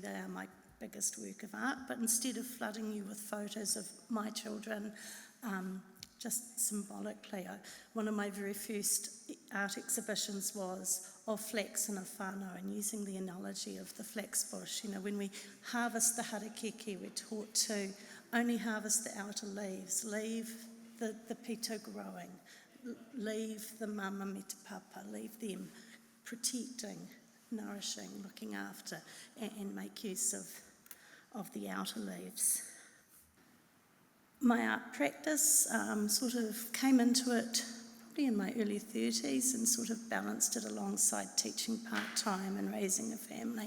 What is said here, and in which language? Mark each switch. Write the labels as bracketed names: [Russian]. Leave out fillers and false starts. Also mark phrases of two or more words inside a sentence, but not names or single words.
[English] They are my biggest work of art. But instead of flooding you with photos of my children, just symbolically, one of my very first art exhibitions was of flax in a whānau, and using the analogy of the flax bush. You know, when we harvest the harakeke, we're taught to only harvest the outer leaves, leave the pito growing, leave the [Māori] mama me te papa, [English] leave them protecting, nourishing, looking after, and make use of the outer leaves. My art practice sort of came into it probably in my early 30s and sort of balanced it alongside teaching part-time and raising a family.